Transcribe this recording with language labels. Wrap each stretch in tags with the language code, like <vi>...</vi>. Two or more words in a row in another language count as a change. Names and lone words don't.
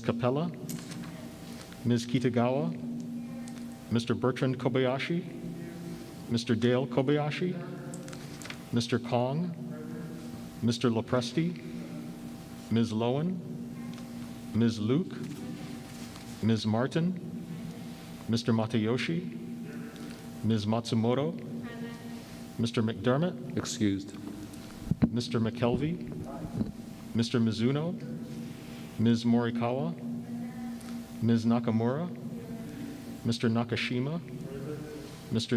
<en>Capella, Ms. Kitagawa, Mr. Bertrand Kobayashi, Mr. Dale Kobayashi, Mr. Kong, Mr. Lopresti, Ms. Lowen, Ms. Luke, Ms. Martin, Mr. Matayoshi, Ms. Matsumoto, Mr. McDermott, Excused. Mr. McKelvey, Mr. Mizuno, Ms. Morikawa, Ms. Nakamura, Mr. Nakashima, Mr.</en>